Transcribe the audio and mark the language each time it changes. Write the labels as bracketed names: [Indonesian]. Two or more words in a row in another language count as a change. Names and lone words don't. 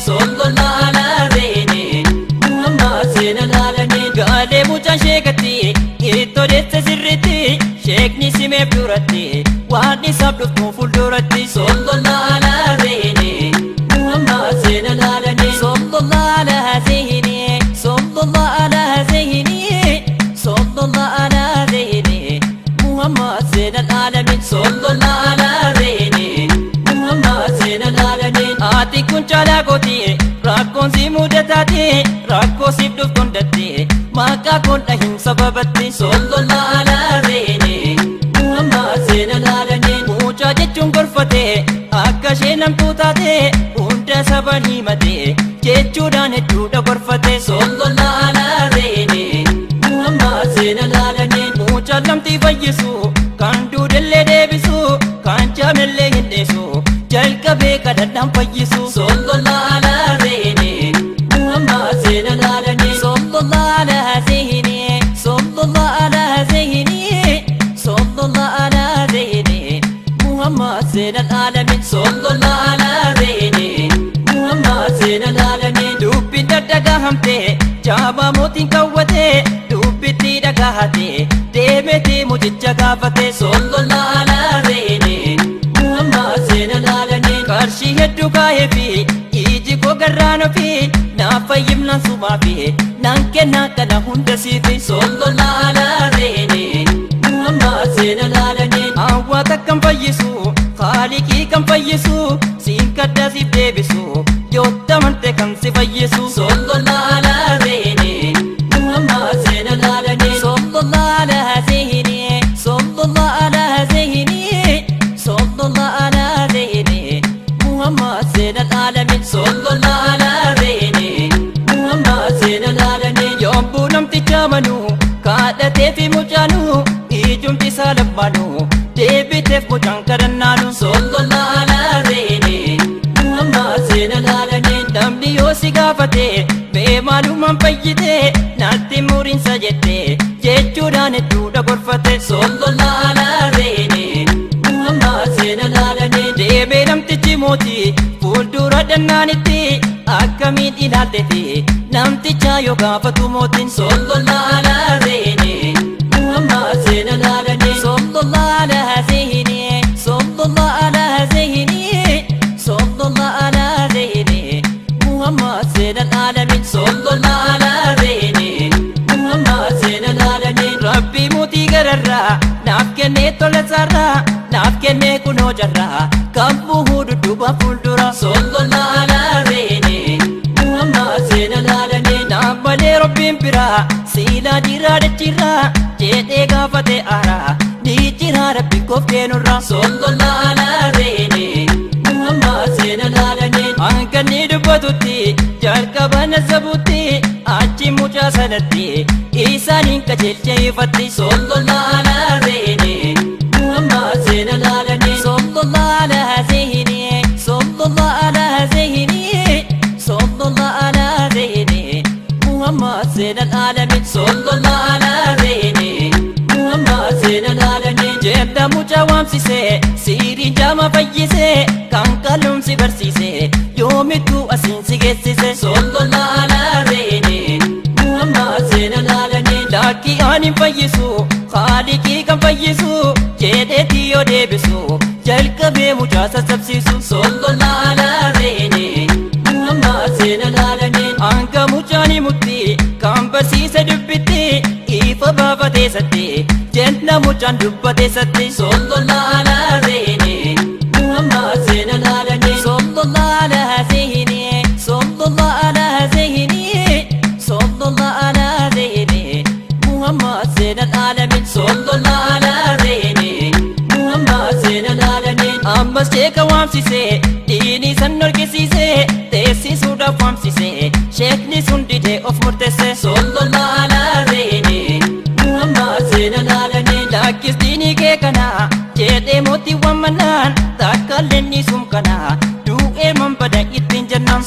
[Arabic] صلى الله على زيني، محمد سيد العالمين. [Oromo] Gaalee mucaan sheekatti ittoo deesse sirritti sheekni simeef duratti waan isaaf dhuftu fuulduratti. [Arabic] صلى الله على زيني، محمد سيد العالمين. صلى الله على زيني، صلى الله على زيني، صلى الله على زيني، محمد سيد العالمين. صلى الله على زيني، محمد سيد العالمين. [Oromo] Ati kun caalaa gooti, rakkoon si mudataati, rakkoo siif dhuftu hundatti, maqaa kun dhahin sababatti. [Arabic] صلى الله على زيني، محمد سيد العالمين. [Oromo] Mucaa jechuun gorfate, akka ishee namtuu taate, hunda saban himate, jechuudhaan hedduudha gorfate. [Arabic] صلى الله على زيني، محمد سيد العالمين. [Oromo] Mucaa lamtii fayyisu, kan duudellee deebisu, kan jaamellee hin dhiisu, jalqabee kadhadhaan fayyisu. [Arabic] صلى الله على زيني، محمد سيد العالمين. صلى الله على زيني، صلى الله على زيني، صلى الله على زيني، محمد سيد العالمين. صلى الله على زيني، محمد سيد العالمين. [Oromo] Dubbiin daddagahamte, jaama mootiin kawwate, dubbitti dhagahate, deemete mucicha gaafate. [Arabic] صلى الله على زيني، محمد سيد العالمين. [Oromo] Qarshii hedduu kaa'ee fi iji koo garraan ofii, naaf fayyimnaan sumaa fi naan kennaa kana hunda siifi. [Arabic] صلى الله على زيني، محمد سيد العالمين. [Oromo] Hawwaa takkan fayyisu, Haaliqii kan fayyisu, siin kadda siif deebisu, yoo tamante kan si fayyisu. [Arabic] صلى الله على زيني، محمد سيد العالمين. صلى الله على زيني، صلى الله على زيني، صلى الله على زيني، محمد سيد العالمين. صلى الله على زيني، محمد سيد العالمين. [Oromo] Yommuu namticha amanu, kadhatee fi mucaanu, ijumti isaa lammaanu, deebiteef mucaan kadhannaanu. [Arabic] صلى الله على زيني، محمد سيد العالمين. [Oromo] Namni yoo si gaafate, mee maalumaan fayyite, natti muriinsa jette, jechuudhaan hedduudha gorfate. [Arabic] صلى الله على زيني، محمد سيد العالمين. [Oromo] Deemee namtichi mootii, fuuldura dannaanitti, akkamiin ilaalte fi namticha yoo gaafatu mootiin. [Arabic] صلى الله على زيني، محمد سيد العالمين. صلى الله على زيني، صلى الله على زيني، صلى الله على زيني، محمد سيد العالمين. صلى الله على زيني، محمد سيد العالمين. [Oromo] Rabbi mootii gararraa, naaf kennee tola sarraa, naaf kennee kunoo jarraa, kan bu'uu dudduuba fuuldura. [Arabic] صلى الله على زيني، محمد سيد العالمين. [Oromo] Naaf malee Rabbiin biraa, siilaa jiraa dachirraa, jedhee gaafate aaraa, ni jira Rabbi koof keenurraa. [Arabic] صلى الله على زيني، محمد سيد العالمين. [Oromo] Hanga ni dubbatutti, jalqaba na sabutti, achi mucaa sanatti, isaaniin qajeelchee ifatti. [Arabic] صلى الله على زيني، محمد سيد العالمين. صلى الله على زيني، صلى الله على زيني، صلى الله على زيني، محمد سيد العالمين. صلى الله على زيني، محمد سيد العالمين. [Oromo] Jeebda mucaa waamsise, siiriin jaama fayyise, kan qalluun si barsiise, yoomittuu asiin si geessise. [Arabic] صلى الله على زيني، محمد سيد العالمين. [Oromo] Lakkii aan hin fayyisu, Khaliqii kan fayyisu jedheetti yoo deebisu, jalqabee mucaa sassabsiisu. [Arabic] صلى الله على زيني، محمد زين العالمين. [Oromo] Hanga mucaan himutti kan barsiise dubbitti, ifa baafatee satti, jenna mucaan dubbatee satti. [Arabic] صلى الله على زيني، محمد زين العالمين. صلى الله على زيني، صلى الله على زيني، صلى الله على زيني، محمد زين العالمين. صلى الله على زيني، محمد زين العالمين. [Oromo] Ammas sheeka waamsise, diinii san norgisiise, teessisuudhaaf waamsise, sheekni sun didee of murteesse. [Arabic] صلى الله على زيني، محمد زين العالمين. [Oromo] Lakkis diinii kee kana jedhee mootii waammannaan, takka leenni sun kana du'ee man bada ittiin jennaan.